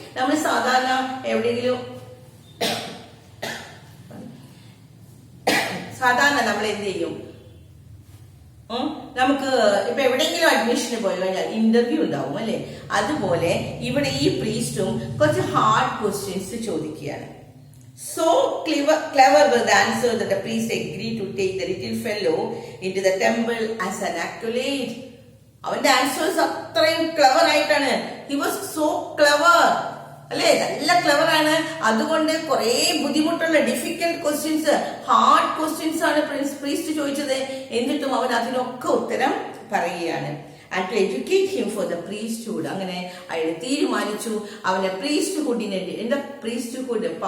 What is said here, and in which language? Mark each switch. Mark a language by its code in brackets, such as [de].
[ml] നമ്മൾ സാധാരണ എവിടെയെങ്കിലും നമ്മൾ എന്ത് ചെയ്യും? നമുക്ക് ഇപ്പൊ എവിടെയെങ്കിലും അഡ്മിഷന് പോയി കഴിഞ്ഞാൽ ഇന്റർവ്യൂ ഉണ്ടാവും, അല്ലെ? അതുപോലെ ഇവിടെ ഈ പ്രീസ്റ്റും കുറച്ച് ഹാർഡ് ക്വസ്റ്റ്യൻസ് ചോദിക്കുകയാണ്. [en] So clever was the answer that the priest agreed to take the little fellow into the temple as an acolyte. [ml] അവന്റെ ആൻസേഴ്സ് അത്രയും ക്ലവർ ആയിട്ടാണ്. [en] He was so clever, അല്ലെ? [ml] നല്ല ക്ലവർ ആണ്. അതുകൊണ്ട് കുറെ ബുദ്ധിമുട്ടുള്ള ഡിഫിക്കൽട്ട് ക്വസ്റ്റ്യൻസ്, ഹാർഡ് ക്വസ്റ്റ്യൻസ് ആണ് പ്രീസ്റ്റ് ചോദിച്ചത്. എന്നിട്ടും അവൻ അതിനൊക്കെ ഉത്തരം പറയുകയാണ്. [en] And to educate him for the priesthood. [ml] അങ്ങനെ അയാൾ തീരുമാനിച്ചു അവന്റെ പ്രീസ്റ്റ്ഹുഡിനെ, എന്താ പ്രീസ്റ്റ്ഹുഡ്?